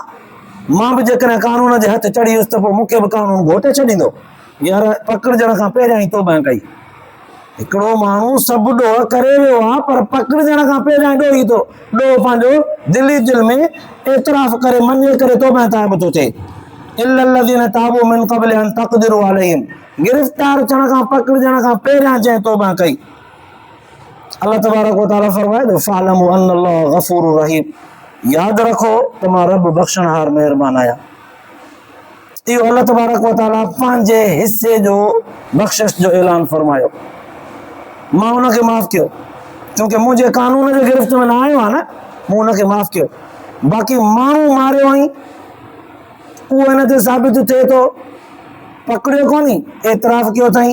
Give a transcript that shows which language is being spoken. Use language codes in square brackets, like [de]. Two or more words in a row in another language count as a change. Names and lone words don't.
[sd] मां बि जेकॾहिं कानून जे हथ चढ़ी वियुसि त पोइ मूंखे बि कानून घोटे छॾींदो। यार पकड़जण खां पहिरियां ई तौबा कई। हिकिड़ो माण्हू सभु ॾोह करे वियो आहे पर पकड़जण खां पहिरियां ॾोही थो ॾोह पंहिंजो दिली दिल में एतराफ़ करे मञे करे तौबा ताइब थो थिए। [ar] إلا الذين تابوا من قبل أن تقدروا عليهم, [sd] गिरफ़्तार थियण खां पकड़जण खां पहिरियां जंहिं तौबा कई। अल्लाह [ar] تبارك وتعالى [sd] फरमाए थो [ar] فاعلموا أن الله غفور رحيم, [sd] यादि रखो त मां रब बख़्शणहार महिरबान आहियां। इहो अल्लाह [ar] تبارك وتعالى [sd] पंहिंजे हिसे जो बख़्शिश जो ऐलान फरमायो। मां हुनखे माफ़ कयो छोकी मुंहिंजे कानून जे गिरफ़्त में न आयो आहे न, मूं हुनखे माफ़ कयो। बाक़ी माण्हू मारियो आई उहो हिन ते साबित थिए थो, पकड़ियो कोन्हे, एतराफ़ कयो अथई।